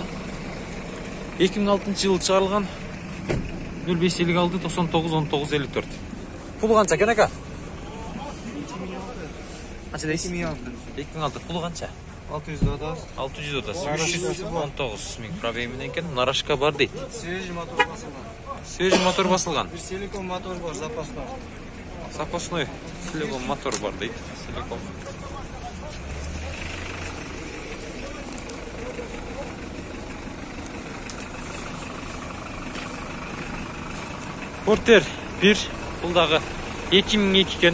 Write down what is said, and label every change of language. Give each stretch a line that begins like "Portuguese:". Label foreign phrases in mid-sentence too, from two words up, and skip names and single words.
Kyrgyz: 2006 жылы чыгарылган. 0556 99 19 54. Пулу канча экен ака? Канча дейсиз? 2006. Пулу канча? 600 319 миң пробег менен экен. Нарашка бар дейт. Свежий мотор басылган. Свежий мотор басылган. Бир силикон мотор бар, запасной. Запасной силикон мотор бар дейт. Силикон. Портер 1, бул дагы 2002 экен.